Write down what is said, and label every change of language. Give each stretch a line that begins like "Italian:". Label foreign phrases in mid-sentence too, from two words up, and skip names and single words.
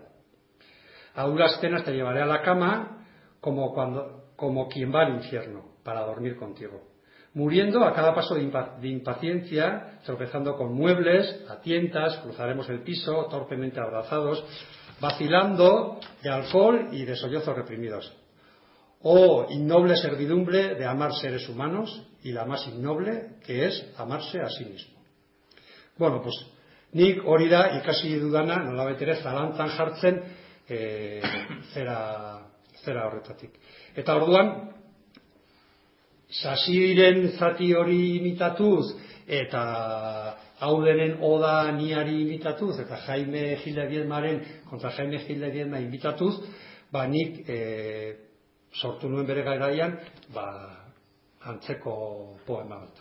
Spanish: A duras penas te llevaré a la cama como quien va al infierno para dormir contigo, muriendo a cada paso de impaciencia, tropezando con muebles, a tientas, cruzaremos el piso, torpemente abrazados, vacilando de alcohol y de sollozos reprimidos. Oh, innoble servidumbre de amar seres humanos, y la más innoble, que es amarse a sí mismo. Bueno, pues,
Basque: nik hori da ikasi dudana, nolabait ere zalantzan jartzen zera horretatik. Eta orduan, Sasiren zati hori imitatuz, eta Audenen oda niari imitatuz, eta Jaime Gil de Biedmaren kontra Jaime Gil de Biedma imitatuz, nik sortu nuen bere garaian, antzeko poema bat.